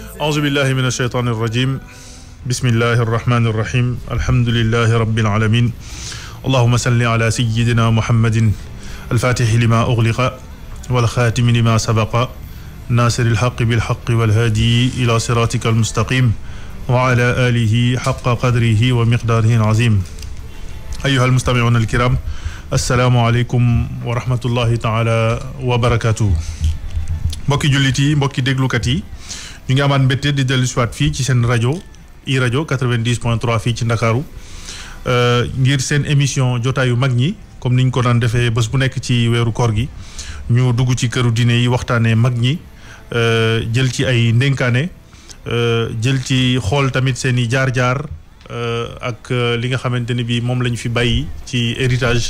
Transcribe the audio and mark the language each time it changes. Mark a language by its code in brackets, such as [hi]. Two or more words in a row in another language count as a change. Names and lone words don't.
[ar] أعوذ بالله من الشيطان الرجيم بسم الله الرحمن الرحيم الحمد لله رب العالمين اللهم صل على سيدنا محمد الفاتح لما أغلق والخاتم لما سبق ناصر الحق بالحق والهادي إلى صراطك المستقيم وعلى آله حق قدره ومقداره العظيم أيها المستمعون الكرام السلام عليكم ورحمة الله تعالى وبركاته [wo] mbokki jullit yi mbokki déglukat yi ñu ngi amaat mbégte di dellu siwaat fii ci seen rajo i rajo 90.3 fii ci Ndakaaru ngir seen émission jotaayu mag ñi comme niñ ko daan defee bés bu nekk ci weeru koor gi ñu dugg ci këru diine yi waxtaanee mag ñi jël ci ay ndénkaane jël ci xool tamit seen i jaar-jaar ak li nga xamante ni bi moom lañ fi bàyyi ci héritage